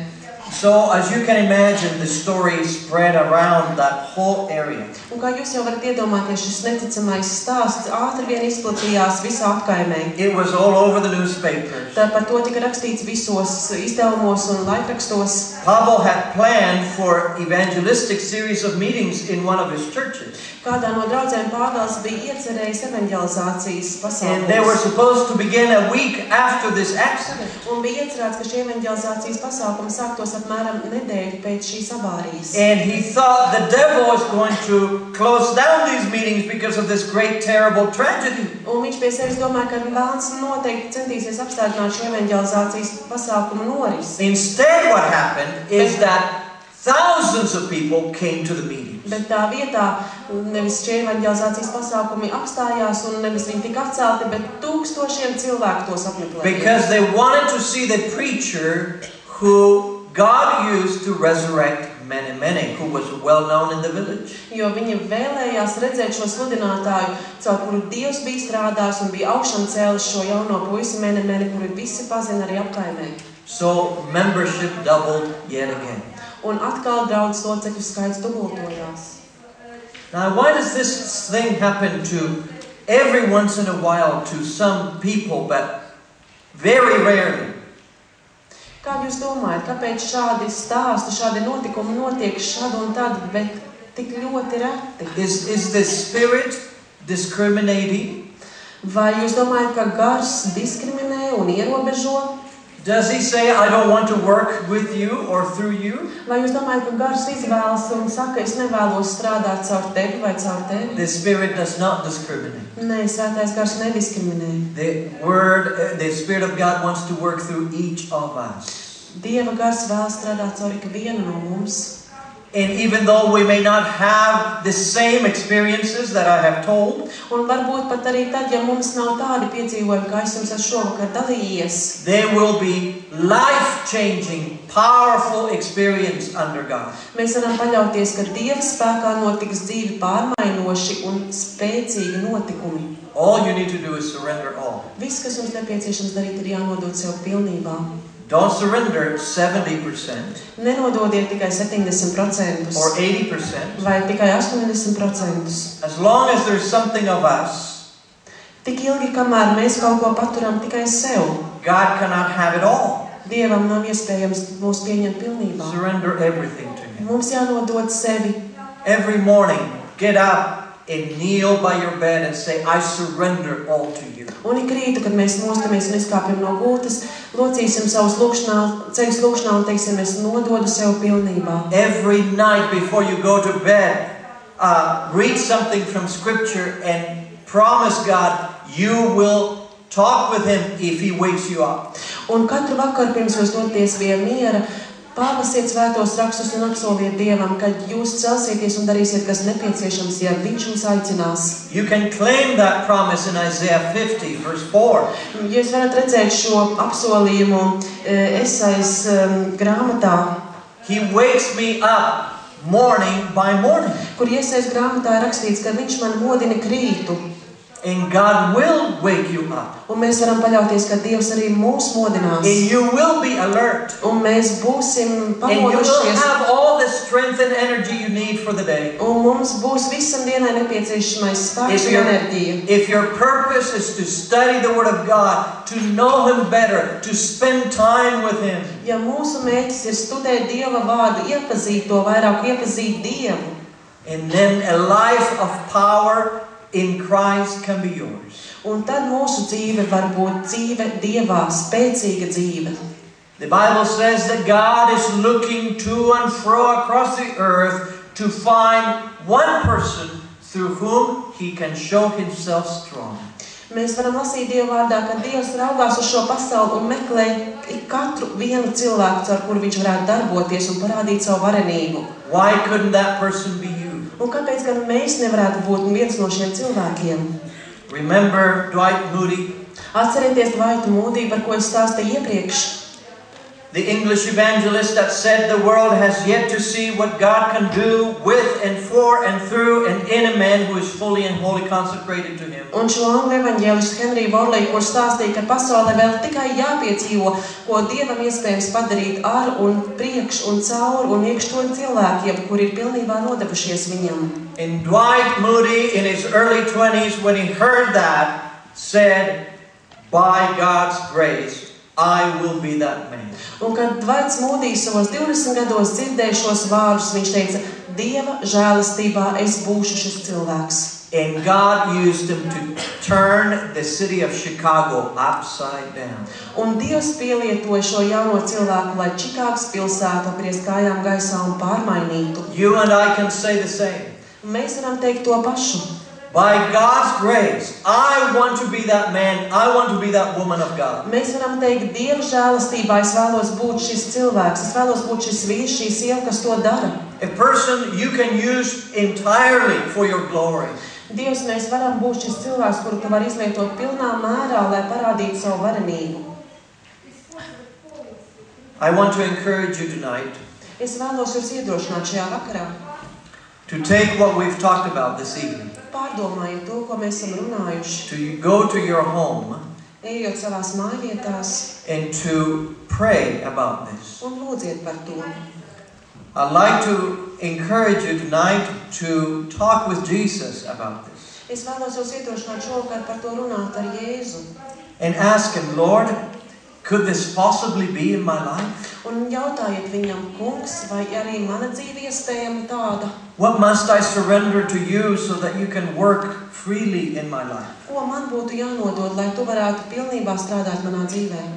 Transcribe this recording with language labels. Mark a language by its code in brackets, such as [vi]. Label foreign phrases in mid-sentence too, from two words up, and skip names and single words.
[en] So, as you can imagine, the story spread around that whole area. [lv] Un kā jūs jau varat iedomāties, šis neticamais stāsts ātri vien izplatījās visā apkaimē. [en] It was all over the newspapers. [lv] Tā par to tika rakstīts visos izdevumos un laikrakstos. [en] Pablo had planned for evangelistic series of meetings in one of his churches. [lv] Kādā no draudzēm Pāvils bija iecerējis evanģelizācijas [en] And they were [lv] pasākumus. [en] supposed to begin a week after this accident. [lv] Un bija iecerēts, ka šie evanģelizācijas pasākumi sāktos apmēram nedēļu pēc šīs avārijas. [en] And he thought the devil was going to close down these meetings because of this great, terrible tragedy. [lv] Un viņš pie sevis domāja, ka vēlns noteikti centīsies apstādināt šo evanģelizācijas pasākumu norisi. [en] Instead, what happened is that thousands of people came to the meeting. [lv] Bet tā vietā nevis šie evanģelizācijas pasākumi apstājās un nevis viņi tika atcelti, bet tūkstošiem cilvēku tos apmeklēja. [en] Because they wanted to see the preacher who God used to resurrect many, who was well known in the village. [lv] Jo viņi vēlējās redzēt šo sludinātāju, caur kuru Dievs bija strādājis un bija augšām cēlis šo jauno puisi meni, kuru visi pazina arī apkaimē. [en] So membership doubled yet again. [lv] Un atkal draudzes locekļu skaits dubultojās. [en] Now, why does this thing happen to every once in a while to some people, but very rarely? [lv] Kā jūs domājat, kāpēc šādi stāsti, šādi notikumi notiek šad un tad, bet tik ļoti reti? [en] Is the Spirit discriminating? [lv] Vai jūs domājat, ka gars diskriminē un ierobežo? [en] Does he say, I don't want to work with you or through you? [lv] Vai jūs domājat, ka gars izvēlas un saka, es nevēlos strādāt caur tevi vai caur tevi? [en] The Spirit does not discriminate. [lv] Nē, svētais gars nediskriminē. [en] The Spirit of God wants to work through each of us. [lv] Dieva gars vēlas strādāt caur ikvienu no mums. [en] And even though we may not have the same experiences that I have told, [lv] Un varbūt pat arī tad, ja mums nav tādi piedzīvojumi, kā es jums esmu šovakar dalījies, [en] they will be life-changing, powerful experience under God. [lv] mēs varam paļauties, ka Dieva spēkā notiks dzīvi pārmainoši un spēcīgi notikumi. [en] All you need to do is surrender all. [lv] Viss, kas jums nepieciešams darīt, ir jānodod sev pilnībā. [en] Don't surrender 70% [lv] Nenododiet tikai 70% [en] or 80%. [lv] vai tikai 80%. [en] As long as there's something of us, [lv] Tik ilgi, kamēr mēs kaut ko paturam tikai sev, [en] God cannot have it all. [lv] Dievam nav iespējams mūs pieņemt pilnībā. [en] Surrender everything to Him. [lv] Mums jānodod sevi. [en] Every morning, get up and kneel by your bed and say, I surrender all to you. [lv] Un ik rītu, kad mēs mostamies un izkāpjam no gultas, locīsim savus ceļus lūkšanā un teiksim, es nododu sev pilnībā. [en] Every night before you go to bed, read something from Scripture and promise God you will talk with Him if He wakes you up. [lv] Un katru vakaru pirms jūs doties pie miera, pārlasiet svētos rakstus un apsoliet Dievam, ka jūs celsieties un darīsiet, kas nepieciešams, ja Viņš jūs aicinās. [en] You can claim that promise in Isaiah 50, verse 4. [lv] Jūs varat redzēt šo apsolījumu Esais grāmatā, [en] He wakes me up morning by morning. [lv] kur Esais grāmatā ir rakstīts, ka Viņš man modina krītu. [en] And God will wake you up. [lv] Un mēs varam paļauties, ka Dievs arī mūs modinās. [en] And you will be alert. [lv] Un mēs būsim [en] And you will [lv] pamodušies. [en] have all the strength and energy you need for the day. [lv] Un mums būs visam dienai nepieciešamais spēks un enerģija. [en] If your purpose is to study the Word of God, to know Him better, to spend time with Him, [lv] Ja mūsu mērķis ir studēt Dieva vārdu, iepazīt to vairāk, iepazīt Dievu, [en] and then a life of power in Christ can be yours. [lv] un tad mūsu dzīve var būt dzīve Dievā, spēcīga dzīve. [en] The Bible says that God is looking to and fro across the earth to find one person through whom He can show Himself strong. [lv] Mēs varam lasīt Dieva vārdā, ka Dievs raugās uz šo pasauli un meklē katru vienu cilvēku, ar kuru Viņš varētu darboties un parādīt savu varenību. [en] Why couldn't that person be you? [lv] Un kāpēc gan mēs nevarētu būt viens no šiem cilvēkiem? [en] Remember Dwight Moody, [lv] Atcerieties Dwightu Moody, par ko es stāstīju iepriekš. [en] the English evangelist that said the world has yet to see what God can do with and for and through and in a man who is fully and wholly consecrated to Him. [lv] Un šo angļu evaņģēlistu Henriju Vorleju, kurš stāstīja, ka pasaulē vēl tikai jāpiedzīvo, ko Dievam iespējams padarīt ar un priekš un caur un iekš to cilvēkiem, kuri ir pilnībā nodevušies Viņam. [en] And Dwight Moody in his early 20s, when he heard that, said, by God's grace, I will be that man. [lv] Un kad Dwights Moody savos 20 gados dzirdēja šos vārdus, viņš teica, Dieva žēlastībā es būšu šis cilvēks. [en] And God used him to turn the city of Chicago upside down. [lv] Un Dievs pielietoja šo jauno cilvēku, lai Čikāgas pilsētu apgriezt kājām gaisā un pārmainītu. [en] You and I can say the same. [lv] Mēs varam teikt to pašu. [en] By God's grace, I want to be that man, I want to be that woman of God. [lv] Mēs varam teikt, Dieva žēlastībā es vēlos būt šis cilvēks, es vēlos būt šis vīrs, šī sieva, kas to dara. [en] A person you can use entirely for your glory. [lv] Dievs, mēs varam būt šis cilvēks, kuru tu var izlietot pilnā mērā, lai parādītu savu varenību. [en] I want to encourage you tonight [lv] Es vēlos jūs iedrošināt šajā vakarā. [en] to take what we've talked about this evening, [lv] Pārdomājiet to, ko mēs esam runājuši. [en] to go to your home [lv] Ejot savās mājvietās [en] and to pray about this. [lv] un lūdziet par to. [en] I'd like to encourage you tonight to talk with Jesus about this [lv] Es vēlos jūs iedrošināt šovakar par to runāt ar Jēzu. [en] and ask Him, Lord, could this possibly be in my life? [lv] Un jautājiet viņam, kungs, vai arī mana dzīve iespējama tāda? [en] What must I surrender to you so that you can work freely in my life? [lv] Ko man būtu jānodod, lai tu varētu pilnībā strādāt manā dzīvē?